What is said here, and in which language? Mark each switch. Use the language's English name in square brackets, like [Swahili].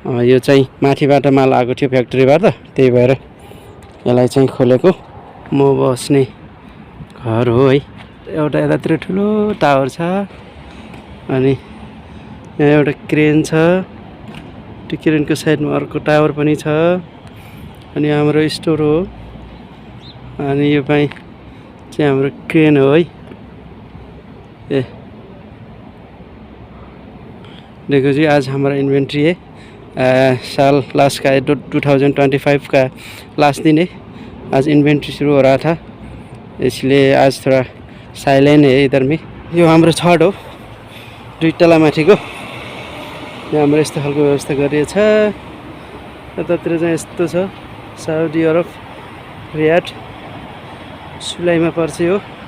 [Nepali] यो चाहिँ माथिबाट माल आएको थियो फ्याक्ट्रीबाट, त्यही भएर यसलाई चाहिँ खोलेको। म बस्ने घर हो है। एउटा यतातिर ठुलो टावर छ, अनि यहाँ एउटा क्रेन छ, त्यो क्रेनको साइडमा अर्को टावर पनि छ, अनि हाम्रो स्टोर हो। अनि यो चाहिँ हाम्रो क्रेन हो है। [Hindi] देखो जी, आज हमारा इन्वेंट्री है, साल लास्ट का 2025 का लास्ट दिन है। आज इन्वेंट्री शुरू हो रहा था, इसलिए आज थोड़ा साइलेंट है इधर में। [Nepali] यो हाम्रो छड हो, दुई तला माथिको। यहाँ हाम्रो यस्तो खालको व्यवस्था गरिएको छ। यतातिर चाहिँ यस्तो छ, साउदी अरब रियाद सुलाइमा पर्छ हो।